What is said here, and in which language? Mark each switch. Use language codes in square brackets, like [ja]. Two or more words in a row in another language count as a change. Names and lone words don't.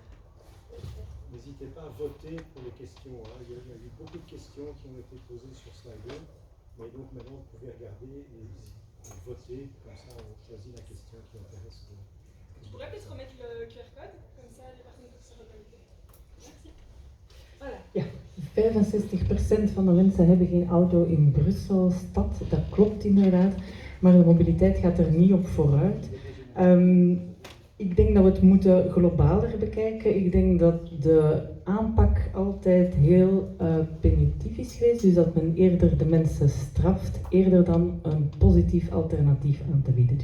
[fr] N'hésitez pas à voter pour les questions. Il y a eu beaucoup de questions qui ont été posées sur Slido, mais donc maintenant, vous pouvez regarder et voter, comme ça on choisit la question qui intéresse. Je pourrais peut-être remettre le QR code, comme ça les personnes peuvent se reconnecter. Merci. Voilà. [nl] Ja, 65% van de mensen hebben geen auto in Brussel-stad. Dat klopt inderdaad, maar de mobiliteit gaat er niet op vooruit. Ik denk dat we het moeten globaler bekijken. Ik denk dat de aanpak altijd heel punitief is geweest, dus dat men eerder de mensen straft, eerder dan een positief alternatief aan te bieden.